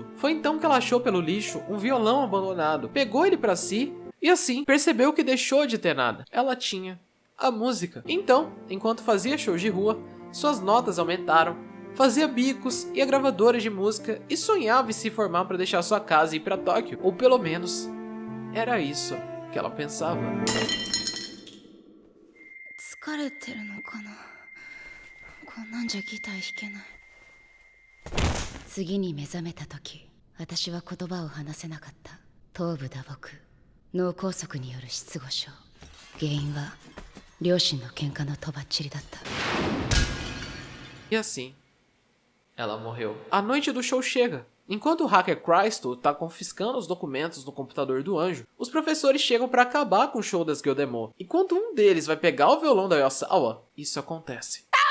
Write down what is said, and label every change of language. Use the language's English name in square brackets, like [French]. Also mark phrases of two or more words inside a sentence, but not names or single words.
[Portuguese] Foi então que ela achou pelo lixo um violão abandonado, pegou ele pra si, e assim, percebeu que deixou de ter nada. Ela tinha a música. Então, enquanto fazia shows de rua, suas notas aumentaram, fazia bicos e a gravadora de música e sonhava em se formar para deixar sua casa e ir para Tóquio. Ou pelo menos, era isso que ela pensava. [Japanese] 疲れてるのかな。こんなんじゃギター弾けない。次に目覚めた時、私は言葉を話せなかった。頭部打撲。脳梗塞による失語症。原因は両親の喧嘩のとばっちりだった。 [Portuguese] E assim, ela morreu. A noite do show chega. Enquanto o hacker Crystal está confiscando os documentos no computador do anjo, os professores chegam para acabar com o show das Gyodemo. E quando um deles vai pegar o violão da Iwasawa, isso acontece.